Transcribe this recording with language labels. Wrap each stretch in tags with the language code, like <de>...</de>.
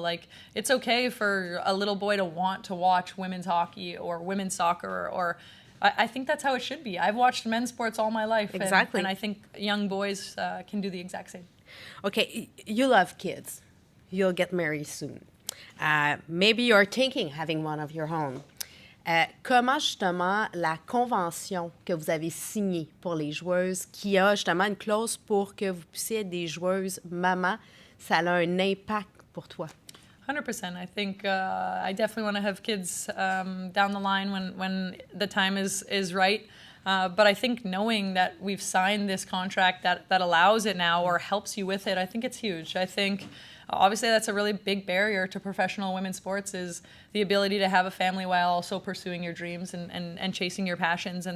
<en>Like it's okay for a little boy to want to watch women's hockey or women's soccer or I think that's how it should be. I've watched men's sports all my life. Exactly. And I think young boys can do the exact same. Okay, you love kids. You'll get married soon. Maybe you're thinking having one of your own.</en> <fr>Comment justement la convention que vous avez signée pour les joueuses, qui a justement une clause pour que vous puissiez être des joueuses mamans, ça a un impact pour toi?</fr> <en>100%. I think I definitely want to have kids down the line when the time is right. But I think knowing that we've signed this contract that allows it now or helps you with it, I think it's huge. I think obviously that's a really big barrier to professional women's sports is the ability to have a family while also pursuing your dreams and chasing your passions.</en>